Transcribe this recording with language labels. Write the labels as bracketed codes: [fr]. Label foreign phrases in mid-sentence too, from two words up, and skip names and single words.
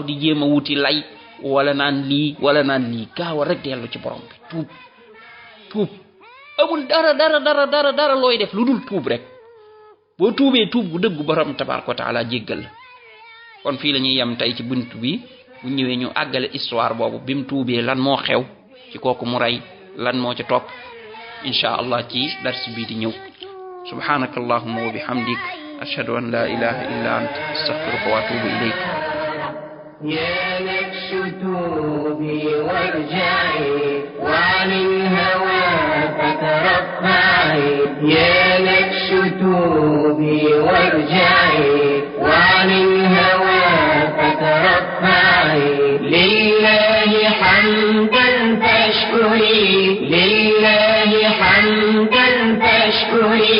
[wo] di jéem a wuti lay wala naan lii gaaw rek dellu ci borom bi tuub amul dara looy def lu dul tuub rek boo tuubee tuub gu dëggu borom [ar] تبارك وتعالى [wo] jéggal la kon fii la ñuy yem tey ci bunt bi bu ñëwee ñu àggale histoire boobu bi mu tuubee lan moo xew ci kooku mu rey lan moo ci topp [ar] إن شاء الله [wo] ci dars bii di ñëw [ar] سبحانك اللهم وبحمدك أشهد أن لا إله إلا أنت أستغفرك وأتوب إليك يا نفس توبي وارجعي وعن الهوى فترفعي يا نفس توبي وارجعي وعن الهوى فترفعي لله حمدا تشكري لله حمدا تشكري